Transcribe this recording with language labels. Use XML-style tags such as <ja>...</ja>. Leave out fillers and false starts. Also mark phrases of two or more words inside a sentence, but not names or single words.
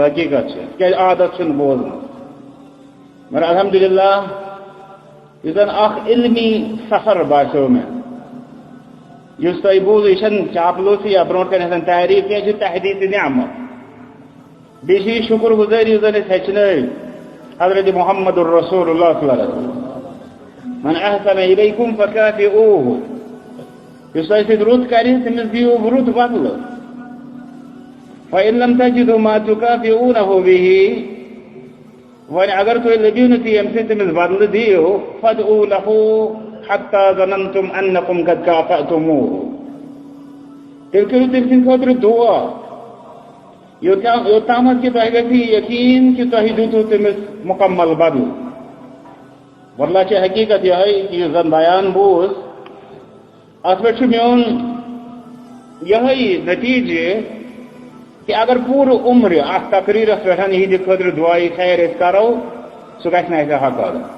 <ks>حقیٖقت چھِ تِکیٛازِ عادت چھُنہٕ بوزنس. مگر الحمدللہ یُس زن اکھ علمی سفر باسیو مےٚ، یُس تۄہہِ بوٗزوٕ، یہِ چھنہٕ چاپلوٗسی یا برونٛٹھ کنہِ آسان تعریٖف کینٛہہ، یہِ چھِ تحدیٖثِ نعمت. بیٚیہِ چھِ یہِ شُکر گُزٲری یُس زن أسۍ ہیٚچھنٲوۍ حضرت محمد رسول اللہ</ks> <ar>صلی اللہ علیہ وسلم: من احسن الیکم فکافئوہ.</ar> <ks>یُس تۄہہِ سۭتۍ رُت کرِ تٔمِس دِیِو رُت بدلہٕ.</ks> <ar>فإن لم تجدوا ما تكافئونه به،</ar> <ks>وۄنۍ اگر تُہۍ لٔبِو نہٕ تہِ ییٚمہِ سۭتۍ تٔمِس بدلہٕ دِیِو،</ks> <ar>فادعوا له حتى ظننتم انکم قد کافأتموہ.</ar> <ks>تیٚلہِ کٔرِو تٔمۍ سٕنٛدِ خٲطرٕ دُعا یوٚتامتھ کہِ تۄہہِ گژھِ یقیٖن کہِ تۄہہِ دِتوٕ تٔمِس مُکمل بدلہٕ. واللہ چھِ حقیٖقت یِہے کہِ یُس زن بیان بوٗز، اتھ پٮ۪ٹھ چھُ میون یِہے نتیٖجہِ کہ اگر پوٗرٕ عمرِ اتھ تقریٖرس پٮ۪ٹھ یِہنٛدِ خٲطرٕ دُعایہِ خیر أسۍ کرو، سُہ گژھِ نہٕ اَسہِ حقاد.</ks>